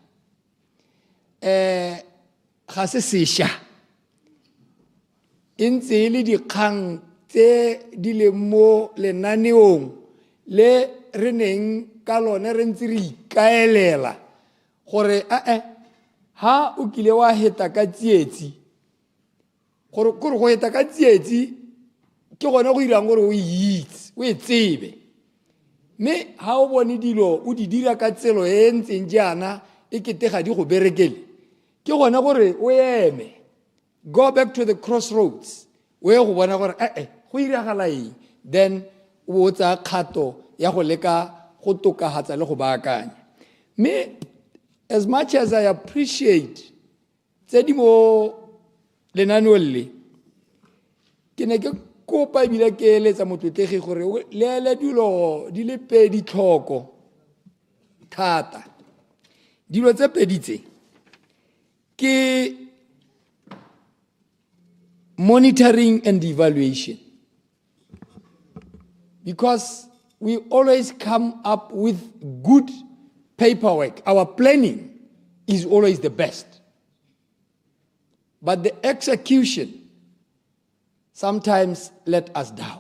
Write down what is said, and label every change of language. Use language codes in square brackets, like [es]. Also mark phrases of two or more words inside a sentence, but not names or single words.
[tn] ga se sešwa e ntse e le dikgang tse di leng mo lenaneong le re neng ka lone re ntse re ikaelela gore ha o kile wa heta ka tsietsi gore go heta ka tsietsi ke gona go irang gore o itse o e tsebe. Me ha o bone dilo o di dira ka tselo e ntseng jaana e kete ga di go berekele ke gona gore o eme, [en] go back to the crossroads [tn] o ye go bona gore go iragala eng, then o tsa kgato ya go leka go tokahatsa le go baakanya. Me [en] as much as I appreciate [tn] tse di mo lenaneong le ke ne ke kopa ebile ke eletsa motlotlegi gore le dilo di le pedi tlhoko thata. Dilo tse pedi tse ke [en] monitoring and evaluation, because we always come up with good paperwork. Our planning is always the best, but the execution sometimes let us down.